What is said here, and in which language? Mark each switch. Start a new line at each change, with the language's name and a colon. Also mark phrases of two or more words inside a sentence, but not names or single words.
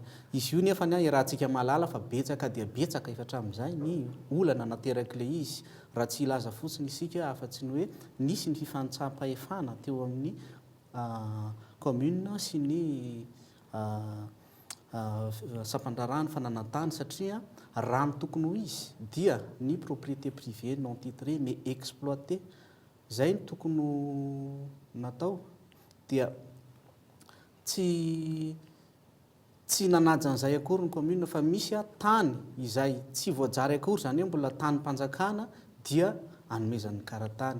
Malagasy: Izy io nefa rahantsika malala fa betsaka dia betsaka efa hatramin'izay ny olana nateraka ilay izy. Raha tsy ilaza fotsiny isika afa-tsy ny hoe nisy ny fifantsam-pahefana teo amin'ny commune sy ny sampandrarahany fananantany satria raha ny tokony ho izy dia ny
French: propriété privée non titré mais exploité.
Malagasy: Izay ny tokony natao dia tsy nanaja an'izay akory ny commune fa misy tany izay tsy voajary akory, izany hoe mbola tany mpanjakana dia anomezan'ny karatany.